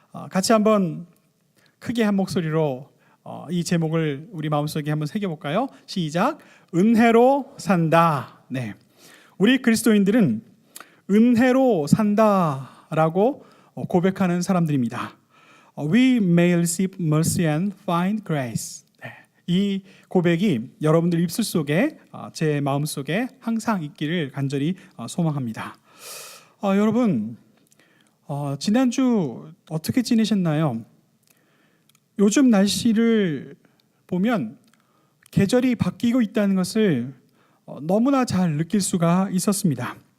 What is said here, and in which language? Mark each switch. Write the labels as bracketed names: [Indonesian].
[Korean] 같이 한번 크게 한 목소리로 이 제목을 우리 마음속에 한번 새겨볼까요? 시작. 은혜로 산다. 네, 우리 그리스도인들은 은혜로 산다라고 고백하는 사람들입니다. [English] We may receive mercy and find grace. [Korean] 이 고백이 여러분들 입술 속에 제 마음 속에 항상 있기를 간절히 소망합니다. 여러분 지난주 어떻게 지내셨나요? 요즘 날씨를 보면 계절이 바뀌고 있다는 것을 너무나 잘 느낄 수가 있었습니다.